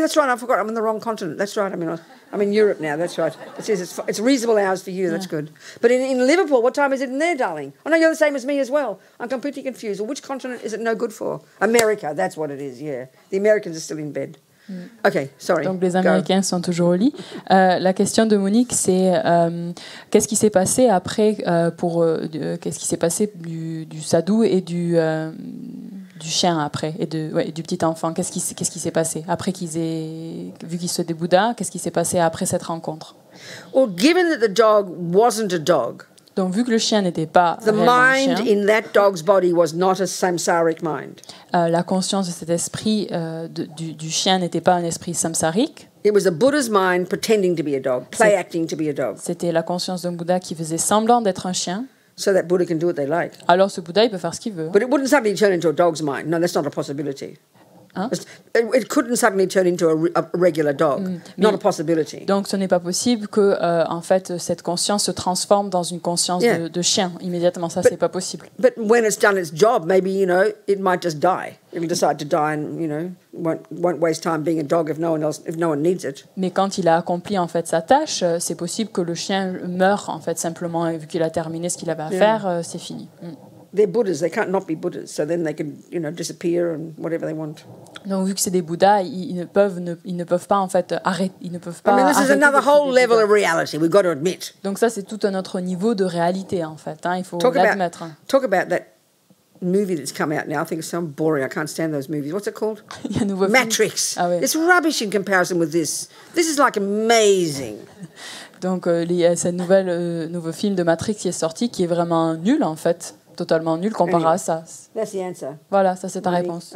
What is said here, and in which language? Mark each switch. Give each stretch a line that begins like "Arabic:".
English: That's right. I forgot. I'm in the wrong continent. That's right. I'm in Europe now. That's right. It says it's reasonable hours for you. That's good. But in Liverpool, what time is it in there, darling? Oh no, you're the same as me as well. I'm completely confused. Well, which continent is it no good for? America. That's what it is. Yeah, the Americans are still in bed. Okay, sorry.
French: Donc les Américains sont toujours au lit. La question de Monique, c'est qu'est-ce qui s'est passé après qu'est-ce qui s'est passé du sadhu et du chien après et du petit enfant. Qu'est-ce qui s'est passé après qu'ils aient vu qu'ils soient des Bouddhas? Qu'est-ce qui s'est passé après cette rencontre?
English: Well, given that the dog wasn't a dog,
French: donc vu que le chien n'était pas
English: the
French: réellement un
English: mind
French: chien,
English: in that dog's body was not a samsaric mind.
French: La conscience de cet esprit du chien n'était pas un esprit samsarique.
English: It was a Buddha's mind pretending to be a dog, play acting to be a dog.
French: C'était la conscience d'un Bouddha qui faisait semblant d'être un chien.
English: So that Buddha can do what they like.
French: Alors ce Bouddha, il peut faire ce qu'il veut.
English: But it wouldn't suddenly turn into a dog's mind. No, that's not a possibility.
French: Hein?
English: It couldn't suddenly turn into a regular dog. Not a possibility.
French: Donc ce n'est pas possible que en fait cette conscience se transforme dans une conscience de chien immédiatement. Ça, c'est pas possible.
English: But when it's done its job, maybe it might just die. It'll decide to die and won't waste time being a dog if no one needs it.
French: Mais quand il a accompli en fait sa tâche, c'est possible que le chien meure en fait simplement et vu qu'il a terminé ce qu'il avait à faire, c'est fini.
English: They're Buddhas. They can't not be Buddhas. So then they can disappear and whatever they want.
French: Donc vu que c'est des Bouddhas, ils ne peuvent pas en fait arrêter. Ils ne peuvent pas.
English: I mean, this is another whole level of reality. We've got to admit.
French: Donc ça, c'est tout un autre niveau de réalité en fait. Il faut l'admettre.
English: Talk about that movie that's come out now. I think it's so boring. I can't stand those movies. What's it called?
French: Il y a un nouveau
English: Matrix.
French: Ah, oui.
English: It's rubbish in comparison with this. This is like amazing.
French: Donc il y a ce nouveau film de Matrix qui est sorti, qui est vraiment nul en fait. Totalement nul comparé à ça.
English: That's the answer.
French: Voilà, ça c'est ta réponse.